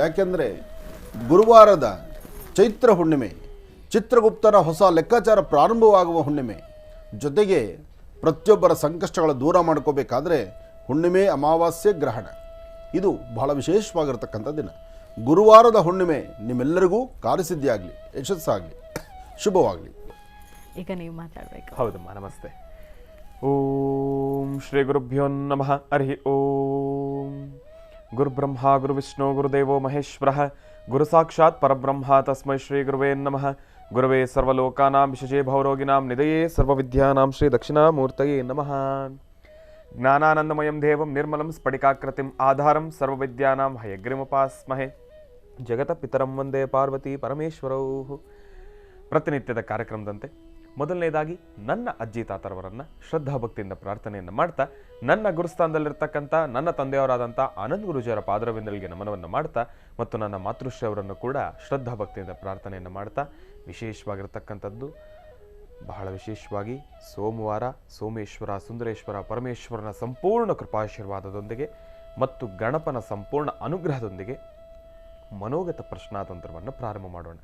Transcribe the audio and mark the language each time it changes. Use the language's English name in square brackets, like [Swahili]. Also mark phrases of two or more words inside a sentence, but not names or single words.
[Kannada] ಯಾಕೆಂದರೆ ಗುರುವಾರದ ಚೈತ್ರ ಹುಣ್ಣಿಮೆ, ಚಿತ್ರಗುಪ್ತನ ಹೊಸ ಲೆಕ್ಕಾಚಾರ ಪ್ರಾರಂಭವಾಗುವ ಹುಣ್ಣಿಮೆ, ಜೊತೆಗೆ ಪ್ರತಿಯೊಬ್ಬರ ಸಂಕಷ್ಟಗಳ ದೂರ ಮಾಡ್ಕೋಬೇಕಾದ್ರೆ ಹುಣ್ಣಿಮೆ, ಅಮಾವಾಸ್ಯೆ, ಗ್ರಹಣ ಇದು ಬಹಳ ವಿಶೇಷವಾಗಿರ್ತಕ್ಕಂಥ ದಿನ. ಗುರುವಾರದ ಹುಣ್ಣಿಮೆ ನಿಮ್ಮೆಲ್ಲರಿಗೂ ಕಾರ್ಯಸಿದ್ಧಿಯಾಗಲಿ, ಯಶಸ್ಸಾಗಲಿ, ಶುಭವಾಗಲಿ. ಈಗ ನೀವು ಮಾತಾಡಬೇಕು. ಹೌದಮ್ಮ, ನಮಸ್ತೆ. [Sanskrit] ಓಂ ಶ್ರೀ ಗುರುಭ್ಯೋ ನಮಃ. ಹರಿ ಓಂ. ಗುರುಬ್ರಹ್ಮ ಗುರುವಿಷ್ಣು ಗುರುದೇವೋ ಮಹೇಶ್ವರ, ಗುರು ಸಾಕ್ಷಾತ್ ಪರಬ್ರಹ್ಮ, ತಸ್ಮೈ ಶ್ರೀ ಗುರುವೇ ನಮಃ. ಗುರುವೇ ಸರ್ವಲೋಕಾನಾಂ ವಿಶೇಷೇ ಭವರೋಗಿನಾಂ ನಿಧಯೇ ಸರ್ವವಿದ್ಯಾನಾಂ ಶ್ರೀ ದಕ್ಷಿಣಾಮೂರ್ತಯೇ ನಮಃ. ಜ್ಞಾನಾನಂದಮಯಂ ದೇವಂ ನಿರ್ಮಲಂ ಸ್ಫಟಿಕಾಕೃತಿಂ ಆಧಾರಂ ಸರ್ವವಿದ್ಯಾನಾಂ ಹಯಗ್ರೀಮುಪಾಸ್ಮಹೇ. ಜಗತ ಪಿತರಂ ವಂದೇ ಪಾರ್ವತಿ ಪರಮೇಶ್ವರೌ. [Kannada] ಪ್ರತಿನಿತ್ಯದ ಕಾರ್ಯಕ್ರಮದಂತೆ ಮೊದಲನೇದಾಗಿ ನನ್ನ ಅಜ್ಜಿ ತಾತರವರನ್ನು ಶ್ರದ್ಧಾಭಕ್ತಿಯಿಂದ ಪ್ರಾರ್ಥನೆಯನ್ನು ಮಾಡ್ತಾ, ನನ್ನ ಗುರುಸ್ಥಾನದಲ್ಲಿರ್ತಕ್ಕಂಥ ನನ್ನ ತಂದೆಯವರಾದಂಥ ಆನಂದ್ ಗುರುಜಿಯವರ ಪಾದರವಿಂದಲಿಗೆ ನಮನವನ್ನು ಮಾಡ್ತಾ, ಮತ್ತು ನನ್ನ ಮಾತೃಶ್ರೀ ಅವರನ್ನು ಕೂಡ ಶ್ರದ್ಧಾಭಕ್ತಿಯಿಂದ ಪ್ರಾರ್ಥನೆಯನ್ನು ಮಾಡ್ತಾ, ವಿಶೇಷವಾಗಿರ್ತಕ್ಕಂಥದ್ದು ಬಹಳ ವಿಶೇಷವಾಗಿ ಸೋಮವಾರ ಸೋಮೇಶ್ವರ ಸುಂದರೇಶ್ವರ ಪರಮೇಶ್ವರನ ಸಂಪೂರ್ಣ ಕೃಪಾಶೀರ್ವಾದದೊಂದಿಗೆ ಮತ್ತು ಗಣಪನ ಸಂಪೂರ್ಣ ಅನುಗ್ರಹದೊಂದಿಗೆ ಮನೋಗತ ಪ್ರಶ್ನಾತಂತ್ರವನ್ನು ಪ್ರಾರಂಭ ಮಾಡೋಣ.